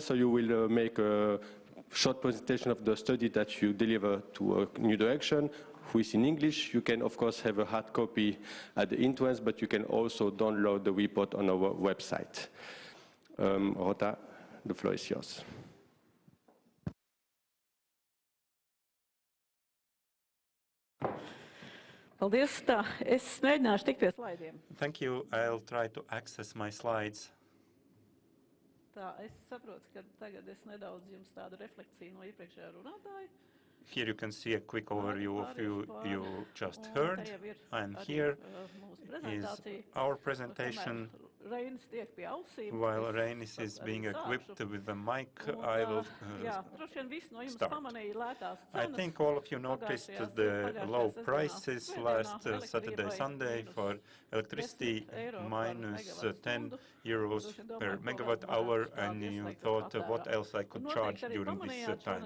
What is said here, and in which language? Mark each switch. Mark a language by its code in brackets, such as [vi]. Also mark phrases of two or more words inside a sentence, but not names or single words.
[en] So you will make a short presentation of the study that you deliver to New Direction, who is in English. You can, of course, have a hard copy at the entrance, but you can also download the report on our website. Rota, the floor is yours. [lv] Paldies, tā. Es mēģināšu tikt pie slaidiem. [en] Thank you. I'll try to access my slides. [lv] Tā, es saprotu, ka tagad es nedaudz jums tādu refleksiju no iepriekšējā runātāja. [en] Here you can see a quick overview of you just heard, and here is our presentation. While Reinis is being equipped with the mic, I will start. I think all of you noticed the low prices last Saturday, Sunday for electricity, minus 10 euros per megawatt hour, and you thought what else I could charge during this time.